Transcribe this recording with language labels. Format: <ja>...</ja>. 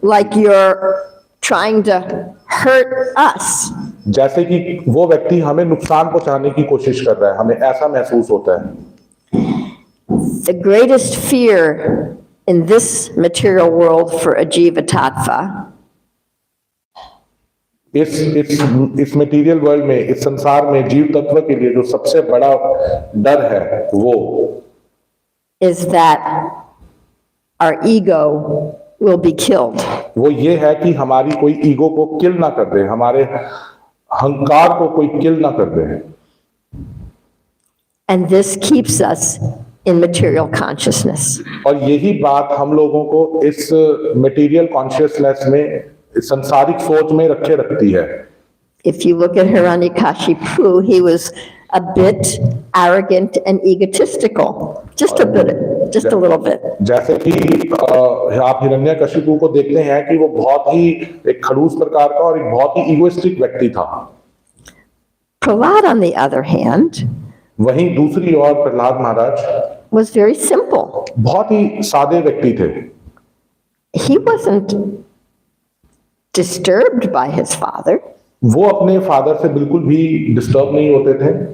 <en>like you're trying to hurt us.</en> <hi>जैसे कि वो व्यक्ति हमें नुकसान पहुंचाने की कोशिश कर रहा है, हमें ऐसा महसूस होता है।</hi> <en>The greatest fear in this material world for a jiva tattva</en> <hi>इस मटेरियल वर्ल्ड में, इस संसार में जीव तत्व के लिए जो सबसे बड़ा डर है वो</hi> <en>is that our ego will be killed.</en> <hi>वो ये है कि हमारी कोई ईगो को किल ना कर दे, हमारे अहंकार को कोई किल ना कर दे।</hi> <en>And this keeps us in material consciousness.</en> <hi>और यही बात हम लोगों को इस मटेरियल कॉन्शियसनेस में, इस सांसारिक सोच में रखे रखती है।</hi> <en>If you look at Hiranyakashipu, he was a bit arrogant and egotistical. Just a bit, just a little bit.</en> <hi>जैसे कि आप हिरण्यकशिपु को देखते हैं कि वो बहुत ही एक खड़ूस प्रकार का और एक बहुत ही इगोइस्टिक व्यक्ति था।</hi> <en>Prahlad, on the other hand,</en> <hi>वहीं दूसरी ओर प्रहलाद महाराज</hi> <en>was very simple.</en> <hi>बहुत ही सादे व्यक्ति थे।</hi> <en>He wasn't disturbed by his father.</en> <hi>वो अपने फादर से बिल्कुल भी डिस्टर्ब नहीं होते थे।</hi>